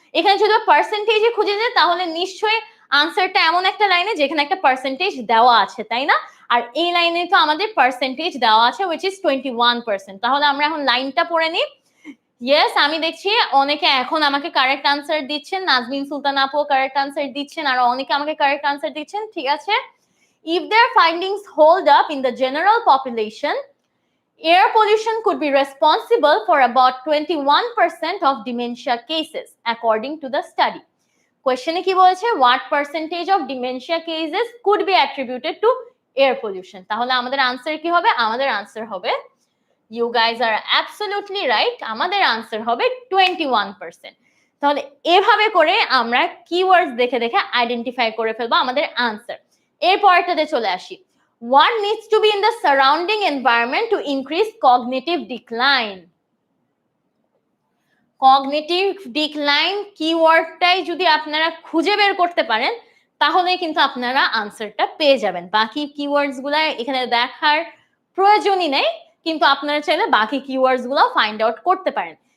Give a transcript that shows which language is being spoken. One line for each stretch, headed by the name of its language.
Bangla: এখানে যদি পার্সেন্টেজে খুঁজে যায় তাহলে নিশ্চয়ই আনসারটা এমন একটা লাইনে যেখানে একটা পার্সেন্টেজ দেওয়া আছে, তাই না? আর এই লাইনে তো আমাদের পার্সেন্টেজ দেওয়া আছে
English: which is 21%।
Bangla: তাহলে আমরা এখন লাইনটা পড়ে নিই। ইয়েস, আমি দেখছি অনেকে এখন আমাকে কারেক্ট আনসার দিচ্ছেন, নাজমিন সুলতান আপু কারেক্ট আনসার দিচ্ছেন, আর অনেকে আমাকে কারেক্ট আনসার দিচ্ছেন, ঠিক আছে।
English: If their findings hold up in the general population, air pollution could be responsible for about 21% of dementia cases, according to the study.
Bangla: Question কি বলেছে?
English: What percentage of dementia cases could be attributed to air pollution?
Bangla: তাহলে আমাদের answer কি হবে? আমাদের answer হবে,
English: you guys are absolutely right,
Bangla: আমাদের answer হবে 21%। তাহলে এভাবে করে আমরা কিওয়ার্ডস দেখে দেখে আইডেন্টিফাই করে ফেলবো আমাদের আনসার। এর পরেরটাতে চলে আসি,
English: what needs to be in the surrounding environment to increase cognitive decline?
Bangla: Cognitive decline কিওয়ার্ডটাই যদি আপনারা খুঁজে বের করতে পারেন তাহলে কিন্তু আপনারা আনসারটা পেয়ে যাবেন। বাকি কিওয়ার্ডস গুলা এখানে দেখার প্রয়োজনই নেই, কিন্তু আপনারা চাইলে বাকি কিওয়ার্ডস গুলো ফাইন্ড আউট করতে পারেন।